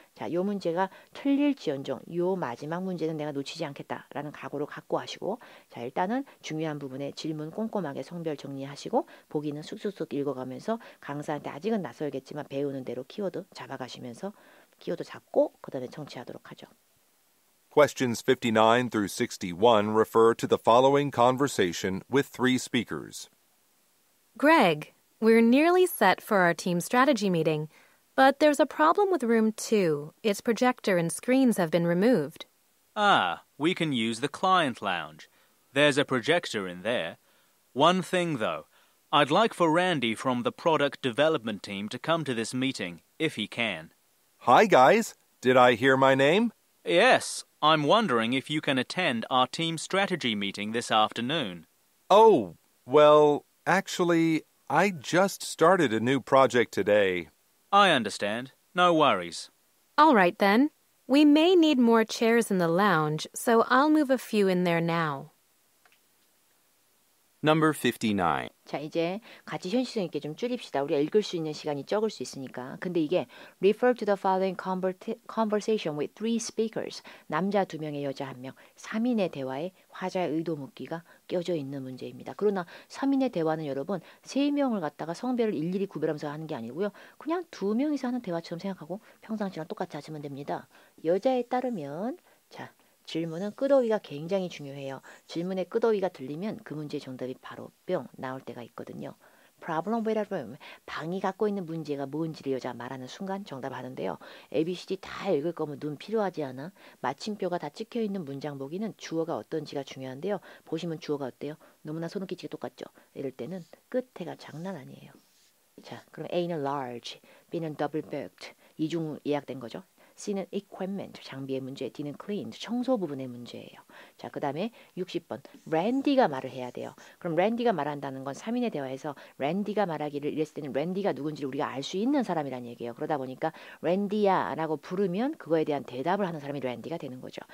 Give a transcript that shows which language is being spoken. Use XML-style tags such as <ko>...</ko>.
<ko>자, 요 문제가 틀릴지언정 요 마지막 문제는 내가 놓치지 않겠다라는 각오를 갖고 하시고 자 일단은 중요한 부분에 질문 꼼꼼하게 성별 정리하시고 보기는 쑥쑥쑥 읽어가면서 강사한테 아직은 낯설겠지만 배우는 대로 키워드 잡아가시면서 키워드 잡고 그 다음에 청취하도록 하죠.</ko> <en>Questions 59 through 61 refer to the following conversation with three speakers. Greg, we're nearly set for our team strategy meeting, but there's a problem with room 2. Its projector and screens have been removed. We can use the client lounge. There's a projector in there. One thing, though. I'd like for Randy from the product development team to come to this meeting, if he can. Hi, guys. Did I hear my name? Yes, I'm wondering if you can attend our team strategy meeting this afternoon. Oh, well, actually, I just started a new project today. I understand. No worries. All right, then. We may need more chairs in the lounge, so I'll move a few in there now. Number 59.</en> <ko>자 이제 같이 현실성 있게 좀 줄입시다. 우리가 읽을 수 있는 시간이 적을 수 있으니까. 근데 이게</ko> <en>refer to the following conversation with three speakers.</en> <ko>남자 2명에 여자 1명. 3인의 대화에 화자의 의도 묻기가 껴져 있는 문제입니다. 그러나 3인의 대화는 여러분 3명을 갖다가 성별을 일일이 구별하면서 하는 게 아니고요. 그냥 2명이서 하는 대화처럼 생각하고 평상시랑 똑같이 하시면 됩니다. 여자에 따르면 자 질문은 끄더위가 굉장히 중요해요. 질문에 끄더위가 들리면 그 문제의 정답이 바로 뿅 나올 때가 있거든요.</ko> <en>Problem with a room.</en> <ko>방이 갖고 있는 문제가 뭔지를 여자가 말하는 순간 정답하는데요. ABCD 다 읽을 거면 눈 필요하지 않아? 마침표가 다 찍혀있는 문장 보기는 주어가 어떤지가 중요한데요. 보시면 주어가 어때요? 너무나 소름 끼치게 똑같죠? 이럴 때는 끝에가 장난 아니에요. 자, 그럼 A는 large, B는 double booked. 이중 예약된 거죠. C는 equipment, 장비의 문제, D는 cleaned, 청소 부분의 문제예요. 자, 그 다음에 60번, 랜디가 말을 해야 돼요. 그럼 랜디가 말한다는 건 3인의 대화에서 랜디가 말하기를 이랬을 때는 랜디가 누군지를 우리가 알 수 있는 사람이란 얘기예요. 그러다 보니까 랜디야 라고 부르면 그거에 대한 대답을 하는 사람이 랜디가 되는 거죠.</ko>